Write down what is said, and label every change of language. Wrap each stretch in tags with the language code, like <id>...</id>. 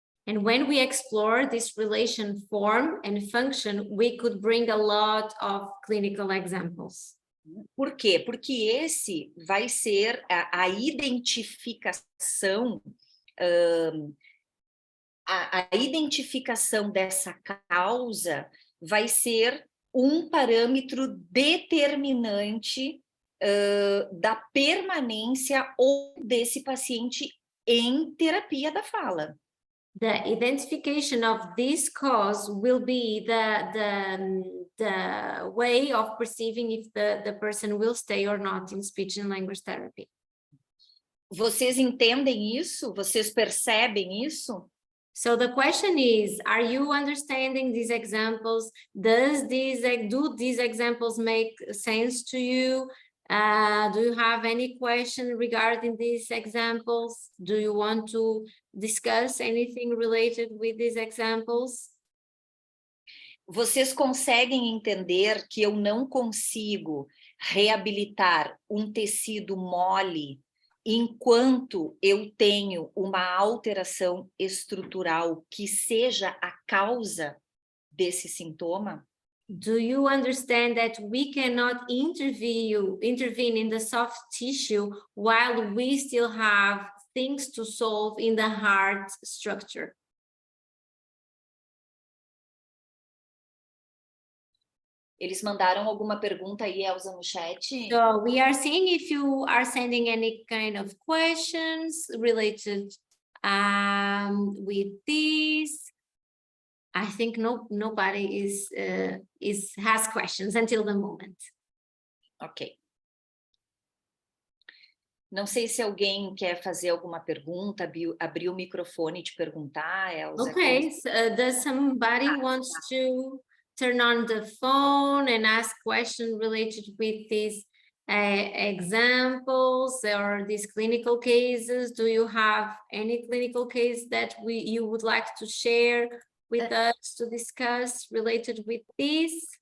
<en>And when we explore this relation form and function, we could bring a lot of clinical examples.</en> <pt>Por quê? Porque esse vai ser a identificação, a identificação dessa causa vai ser um parâmetro determinante da permanência ou desse paciente em terapia da fala.</pt> <en>The identification of this cause will be the way of perceiving if the person will stay or not in speech and language therapy.</en> <pt>Vocês entendem isso? Vocês percebem isso?</pt> <en>So the question is, are you understanding these examples? Do these examples make sense to you? Do you have any question regarding these examples? Do you want to discuss anything related with these examples?</en> <pt>Vocês conseguem entender que eu não consigo reabilitar um tecido mole enquanto eu tenho uma alteração estrutural que seja a causa desse sintoma?</pt> <en>Do you understand that we cannot intervene in the soft tissue while we still have things to solve in the hard structure?</en> <pt>Eles mandaram alguma pergunta aí, Elza, no chat?</pt> <en>So we are seeing if you are sending any kind of questions related with this. I think nobody has questions until the moment. Ok.</en> <pt>Não sei se alguém quer fazer alguma pergunta, abrir o microfone e te perguntar, Elza.</pt> <en>Okay, so, does somebody wants to turn on the phone and ask questions related with these examples or these clinical cases? Do you have any clinical case that you would like to share with us to discuss related with this?</en>